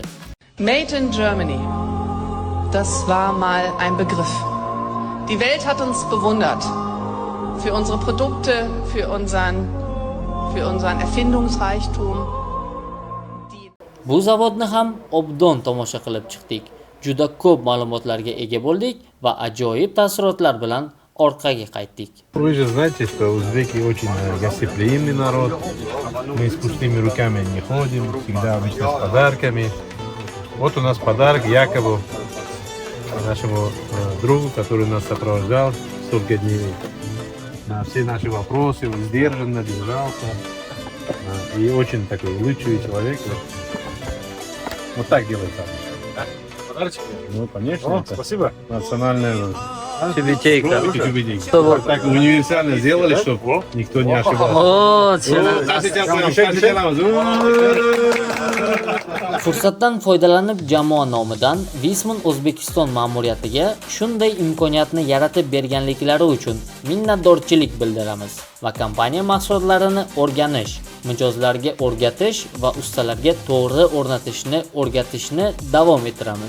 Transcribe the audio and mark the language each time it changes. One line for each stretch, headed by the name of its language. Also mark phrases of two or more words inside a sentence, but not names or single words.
English: Made in Germany.
German: Das war mal ein Begriff. Die Welt hat uns bewundert. Für unsere Produkte, für unseren Erfindungsreichtum.
Uzbek: Bu zavodni ham obdon tomosha qilib chiqdik. Juda ko'p ma'lumotlarga ega bo'ldik va ajoyib taassurotlar bilan orqaga qaytdik.
Russian: Вы же знаете, что узбеки очень гостеприимный народ. Мы с пустыми руками не ходим, всегда обычно с подарками. Вот у нас подарок Якову, нашему другу, который нас сопровождал столько дней. На все наши вопросы он сдержанно держался. И очень такой улыбчивый человек. Вот так делается. Ну, конечно. Спасибо. Национальная Чебетейка. Вот так универсально сделали, чтобы никто не ошибался.
Uzbek: Fursatdan foydalanib jamoa nomidan Wismar O'zbekiston ma'muriyatiga shunday imkoniyatni yaratib berganliklari uchun minnatdorchilik bildiramiz va kompaniya mahsulotlarini o'rganish, mijozlarga o'rgatish va ustalarga to'g'ri o'rgatishni davom ettiramiz.